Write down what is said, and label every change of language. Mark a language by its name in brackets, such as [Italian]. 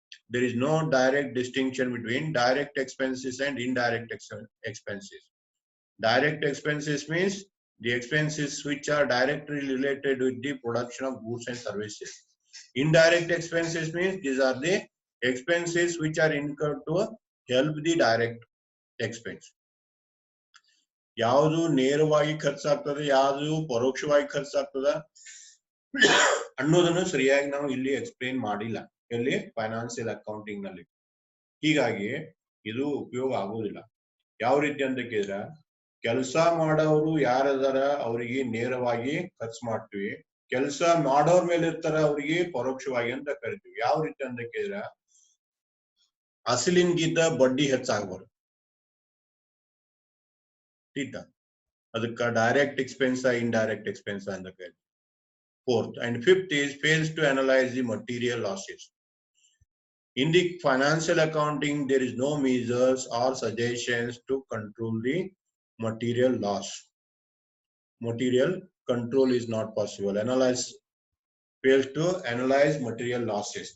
[English] There is no direct distinction between direct expenses and indirect expenses. Direct expenses means the expenses which are directly related with the production of goods and services. Indirect expenses means these are the expenses which are incurred to help the direct expense. [Kannada] ಯಾವುದು ನೇರವಾಗಿ ಖರ್ಚಾಗ್ತದೆ, ಯಾವುದು ಪರೋಕ್ಷವಾಗಿ ಖರ್ಚಾಗ್ತದೆ ಅನ್ನೋದನ್ನು ಸರಿಯಾಗಿ ನಾವು ಇಲ್ಲಿ explain ಮಾಡಿಲ್ಲ ಎಲ್ಲಿ ಫೈನಾನ್ಸಿಯಲ್ ಅಕೌಂಟಿಂಗ್ ನಲ್ಲಿ. ಹೀಗಾಗಿ ಇದು ಉಪಯೋಗ ಆಗುವುದಿಲ್ಲ. ಯಾವ ರೀತಿ ಅಂತ ಕೇಳಿದ್ರೆ, ಕೆಲಸ ಮಾಡೋರು ಯಾರದಾರ ಅವರಿಗೆ ನೇರವಾಗಿ ಖರ್ಚು ಮಾಡ್ತೀವಿ, ಕೆಲಸ ಮಾಡೋರ್ ಮೇಲೆ ಇರ್ತಾರ ಅವರಿಗೆ ಪರೋಕ್ಷವಾಗಿ ಅಂತ ಕರಿತೀವಿ. ಯಾವ ರೀತಿ ಅಂತ ಕೇಳಿದ್ರೆ, ಅಸಲಿನ್ಗಿಂತ ಬಡ್ಡಿ ಹೆಚ್ಚಾಗಬಾರ್ದು, ಅದಕ್ಕೆ ಡೈರೆಕ್ಟ್ ಎಕ್ಸ್ಪೆನ್ಸ್ ಇಂಡೈರೆಕ್ಟ್ ಎಕ್ಸ್ಪೆನ್ಸ್ ಅಂತ ಕರಿತೀವಿ. [English] Fourth and fifth is fails to analyze the material losses. In the financial accounting, there is no measures or suggestions to control the material loss. Material control is not possible. Fails to analyze material losses.